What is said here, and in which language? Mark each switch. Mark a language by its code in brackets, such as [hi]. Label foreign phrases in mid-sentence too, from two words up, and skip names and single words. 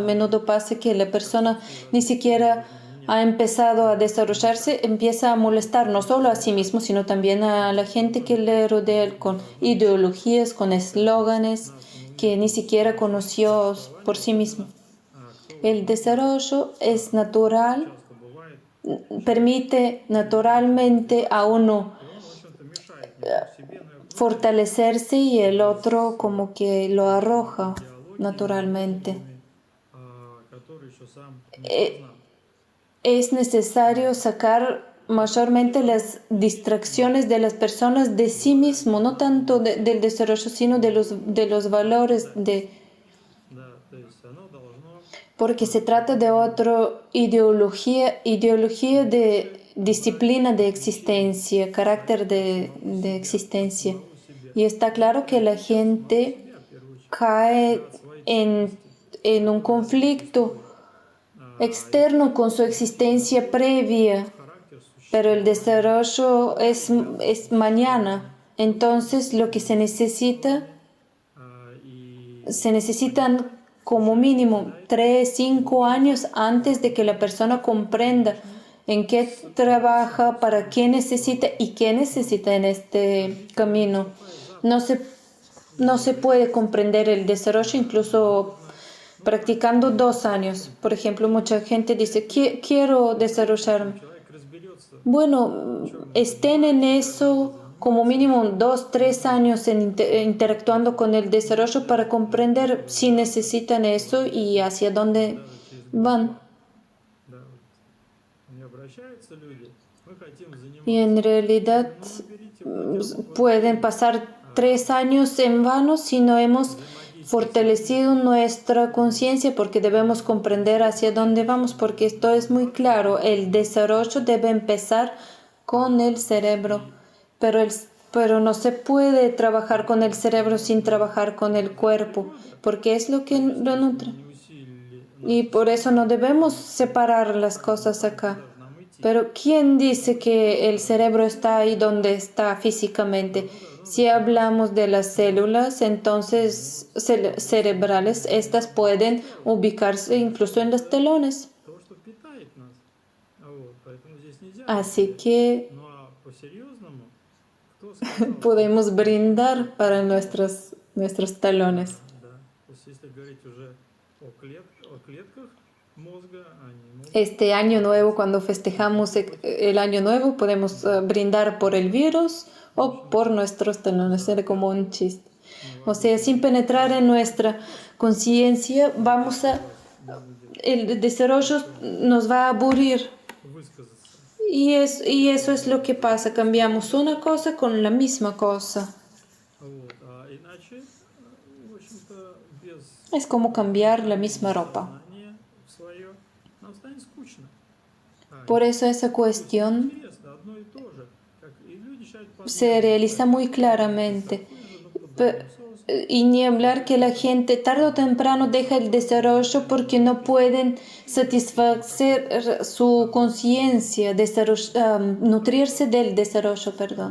[es] A menudo pasa que la persona ni siquiera ha empezado a desarrollarse, empieza a molestar no solo a sí mismo, sino también a la gente que le rodea con ideologías, con eslóganes que ni siquiera conoció por sí mismo. El desarrollo es natural, [ru] часто бывает, [es] permite naturalmente a uno [ru] и он, в общем-то, мешает не только себе, но и окружающим. [es] fortalecerse y el otro como que lo arroja [ru] Идеологиями, [es] naturalmente. [ru] лозунгами, которые еще сам не Eh, осознал. [es] Es necesario sacar mayormente las distracciones de las personas de sí mismo, no tanto del desarrollo, sino de los valores, [ru] Да, то есть оно должно [es] porque se trata de otra ideología de disciplina de existencia, carácter de existencia. [ru] самого себя. [es] Y está claro que la gente [ru] Себя, в первую очередь. [es] cae [ru] Да, свои [es] en, [ru] ценности, [es] en un conflicto externo con su existencia previa, [ru] характер, [es] pero el [ru] существование. [es] desarrollo es mañana. Entonces lo que [ru] И [es] se necesitan como mínimo 3, 5 años antes de que la persona comprenda en qué trabaja, para qué necesita y qué necesita en este camino. No se, no se puede comprender el desarrollo incluso practicando 2 años. Por ejemplo, mucha gente dice, quiero desarrollarme. [ru] человек разберется, [es] Bueno, estén en eso como mínimo 2, 3 años interactuando con el desarrollo para comprender si necesitan eso y hacia dónde [ru] даже через год. [es] van. [ru] Да, вот. Не обращаются люди. Мы хотим [es] Y [ru] заниматься. [es] en realidad [ru] Ну, берите хотя бы [es] pueden pasar 3 años en vano si no hemos fortalecido nuestra conciencia, porque debemos comprender hacia dónde vamos, porque esto es muy claro. El desarrollo debe empezar con el cerebro, pero no se puede trabajar con el cerebro sin trabajar con el cuerpo, porque es lo que lo nutre. [ru] не усилили [es] Y por eso no debemos separar las cosas acá. [ru] нам идти. [es] Pero ¿quién dice que el cerebro está ahí donde está físicamente? Si hablamos de las células, entonces cerebrales, estas pueden ubicarse incluso en los telones. [ru] То, что питает нас. Вот. Поэтому здесь нельзя. [es] Así que [ru] Ну а по-серьезному, кто сказал, [es] podemos brindar para nuestros talones. [ru] да. То есть если говорить уже о клетках мозга, они могут [es] Este año nuevo, cuando festejamos el año nuevo, podemos brindar por el virus o por nuestros talones. Era como un chiste. O sea, sin penetrar en nuestra conciencia, el desarrollo nos va a aburrir. [ru] высказаться. [es] Y eso es lo que pasa. Cambiamos una cosa con la misma cosa. [ru] Вот. А иначе, в общем-то, без [es] Es como cambiar la misma ropa. [ru] знания свое нам станет скучно. [es] Por eso esa cuestión [ru] Интересно, одно и то же. Как и люди считают [es] se realiza muy claramente. Y ni hablar que la gente tarde o temprano deja el desarrollo porque no pueden satisfacer su conciencia, nutrirse del desarrollo, perdón.